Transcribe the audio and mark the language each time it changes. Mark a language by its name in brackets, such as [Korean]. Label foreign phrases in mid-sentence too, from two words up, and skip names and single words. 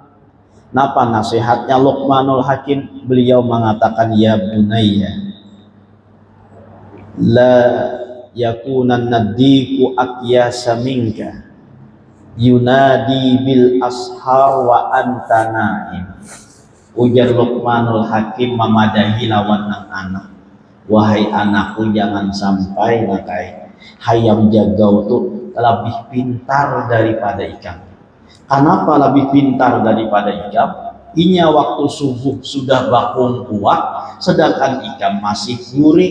[Banjar] Napa nasihatnya Luqmanul Hakim? [Indonesian] Beliau mengatakan, [Arabic] يا بني، لا يكونن الديك أكيس منك، ينادي بالأسحار وأنت نائم. [Banjar] Ujar Luqmanul Hakim memadahi lawan nang anak. Wahai anakku, jangan sampai nakai hayam jagau tuh lebih pintar daripada ikan. Kenapa lebih pintar daripada ikan? Inya waktu subuh sudah bakung kuat, sedangkan ikan masih guring.